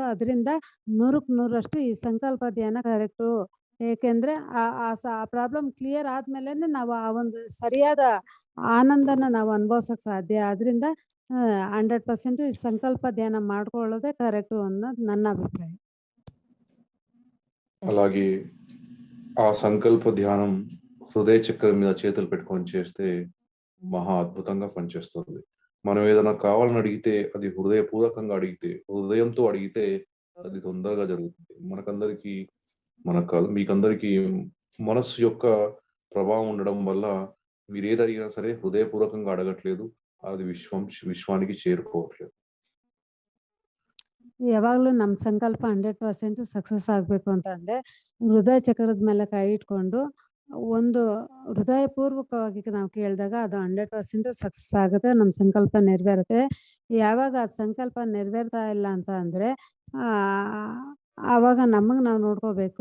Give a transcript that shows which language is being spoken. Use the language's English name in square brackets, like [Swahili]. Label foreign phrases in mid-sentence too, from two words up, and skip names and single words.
[Kannada] ಅದರಿಂದ 100ಕ್ಕೆ 100ರಷ್ಟು ಈ ಸಂಕಲ್ಪ ಧ್ಯಾನ ಕರೆಕ್ಟು. ಏಕೆಂದ್ರೆ ಆ [English] problem clear [Kannada] ಆದ್ಮೇಲೆನೆ ನಾವು ಆ ಒಂದು ಸರಿಯಾದ ಆನಂದನ ನಾವು ಅನುಭವಿಸೋಕೆ ಸಾಧ್ಯ. ಆದ್ರಿಂದ 100% ಈ ಸಂಕಲ್ಪ ಧ್ಯಾನ ಮಾಡ್ಕೊಳ್ಳೋದೇ ಕರೆಕ್ಟು ಅನ್ನೋದು ನನ್ನ ಅಭಿಪ್ರಾಯ. [Telugu] అలాగే ఆ సంకల్ప ధ్యానం హృదయ చక్రం మీద చేతులు పెట్టుకొని చేస్తే మహా అద్భుతంగా పనిచేస్తుంది. మనం ఏదైనా కావాలని అడిగితే అది హృదయపూర్వకంగా అడిగితే, హృదయంతో అడిగితే అది తొందరగా జరుగుతుంది. మనకందరికీ మనకు కాదు మీకందరికీ మనస్సు యొక్క ప్రభావం ఉండడం వల్ల మీరేది అడిగినా సరే హృదయపూర్వకంగా అడగట్లేదు. అది విశ్వానికి చేరుకోవట్లేదు. [Kannada] ಯಾವಾಗಲೂ ನಮ್ಮ ಸಂಕಲ್ಪ 100% ಸಕ್ಸಸ್ ಆಗಬೇಕು ಅಂತ ಅಂದ್ರೆ, ಹೃದಯ ಚಕ್ರದ ಮೇಲೆ ಕೈ ಇಟ್ಕೊಂಡು ಒಂದು ಹೃದಯಪೂರ್ವಕವಾಗಿ ನಾವು ಕೇಳಿದಾಗ ಅದು 100% ಸಕ್ಸಸ್ ಆಗುತ್ತೆ. ನಮ್ಮ ಸಂಕಲ್ಪ ನೆರವೇರುತ್ತೆ. ಯಾವಾಗ ಅದು ಸಂಕಲ್ಪ ನೆರವೇರ್ತಾ ಇಲ್ಲ ಅಂತ ಅಂದ್ರೆ, ಆಹ್, ಆವಾಗ ನಮಗೆ ನಾವು ನೋಡ್ಕೋಬೇಕು.